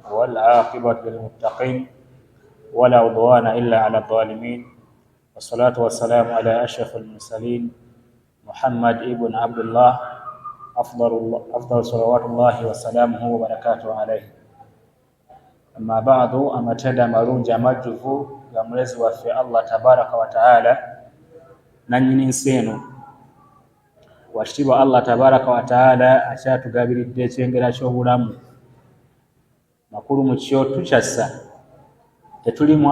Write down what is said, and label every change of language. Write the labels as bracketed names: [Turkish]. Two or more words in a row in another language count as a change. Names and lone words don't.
[Arabic] والعاقبة للمتقين ولا عدوان إلا على الظالمين والصلاة والسلام على أشرف المرسلين محمد ابن عبد الله أفضل صلوات الله وسلامه وبركاته عليه. أما بعد [Ganda] amatenda marungi amajjuvu ga mulezi waffe Allah [Arabic] تبارك وتعالى [Ganda] nannyini nsi eno wakitiibwa Allah [Arabic] تبارك وتعالى [Ganda] akyatugabiridde ekyengera ky'obulamu makulu mu kyo tukyassa tetulimu